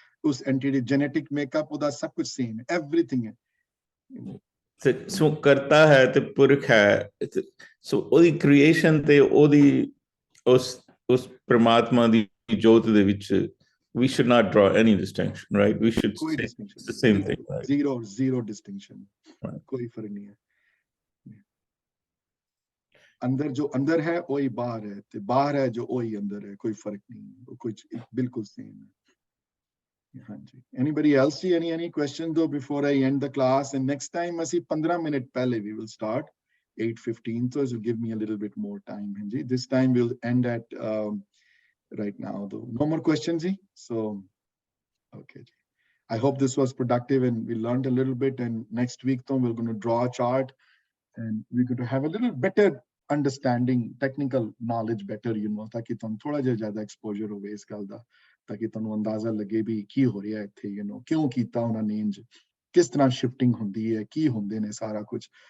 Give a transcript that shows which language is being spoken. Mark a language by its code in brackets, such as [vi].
[pa] ਉਸ entity genetic makeup ਉਹਦਾ ਸਭ ਕੁਝ same ਹੈ, everything ਹੈ। ਸੋ ਕਰਤਾ ਹੈ ਤੇ ਪੁਰਖ ਹੈ, ਸੋ ਉਹਦੀ ਕ੍ਰੀਏਸ਼ਨ ਤੇ ਉਹਦੀ ਉਸ ਪ੍ਰਮਾਤਮਾ ਦੀ ਜੋਤ ਦੇ ਵਿੱਚ [en] we should not draw any distinction, right? We should say it's the same thing, right? Zero distinction, [pa] ਕੋਈ ਫਰਕ ਨਹੀਂ ਹੈ। ਅੰਦਰ ਜੋ ਅੰਦਰ ਹੈ ਉਹੀ ਬਾਹਰ ਹੈ, ਤੇ ਬਾਹਰ ਹੈ ਜੋ ਉਹੀ ਅੰਦਰ ਹੈ, ਕੋਈ ਫਰਕ ਨਹੀਂ ਹੈ, ਕੁਝ ਬਿਲਕੁਲ ਸੇਮ ਹੈ। [en] ਹਾਂਜੀ, anybody else see any questions though before I end the class? And next time [pa] ਅਸੀਂ 15 minute ਪਹਿਲੇ [en] we will start 8:15, so it will give me a little bit more time. Hanji, this time we'll end at right now though. No more questions, so okay, I hope this was productive and we learned a little bit. And next week though we're going to draw a chart and we're going to have a little better understanding, technical knowledge better, [pa] ਤਾਕਿ ਤੁਹਾਨੂੰ ਥੋੜਾ ਜਿਹਾ ਜ਼ਿਆਦਾ exposure ਹੋਵੇ ਇਸ ਗੱਲ ਦਾ, ਤਾਕਿ ਤੁਹਾਨੂੰ ਅੰਦਾਜ਼ਾ ਲੱਗੇ ਵੀ ਕੀ ਹੋ ਰਿਹਾ ਇੱਥੇ, ਕਿਉਂ ਕੀਤਾ ਉਹਨਾਂ ਨੇ ਇੰਜ, ਕਿਸ ਤਰ੍ਹਾਂ ਸ਼ਿਫਟਿੰਗ ਹੁੰਦੀ ਹੈ, ਕੀ ਹੁੰਦੇ ਨੇ ਸਾਰਾ ਕੁਝ,